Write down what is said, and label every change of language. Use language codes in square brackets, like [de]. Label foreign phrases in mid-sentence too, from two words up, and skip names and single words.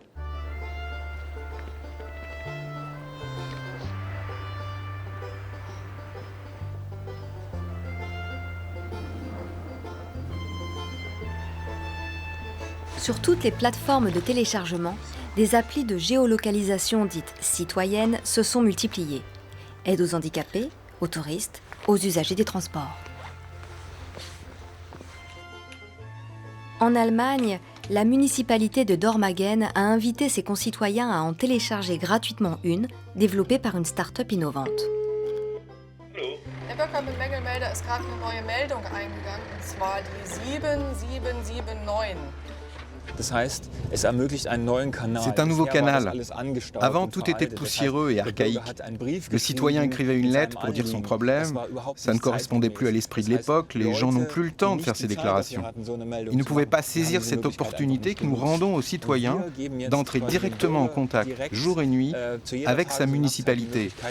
[fr] Sur toutes les plateformes de téléchargement, des applis de géolocalisation dites citoyennes se sont multipliées. Aide aux handicapés, aux touristes, aux usagers des transports. En Allemagne, la municipalité de Dormagen a invité ses concitoyens à en télécharger gratuitement une, développée par une start-up innovante. [de] Der Bürgermelder ist gerade eine neue Meldung eingegangen, und zwar die 7779. [fr] C'est un nouveau canal. Avant, tout était poussiéreux et archaïque. Le citoyen écrivait une lettre pour dire son problème. Ça ne correspondait plus à l'esprit de l'époque. Les gens n'ont plus le temps de faire ces déclarations. Ils ne pouvaient pas saisir cette opportunité que nous rendons aux citoyens d'entrer directement en contact, jour et nuit, avec sa municipalité.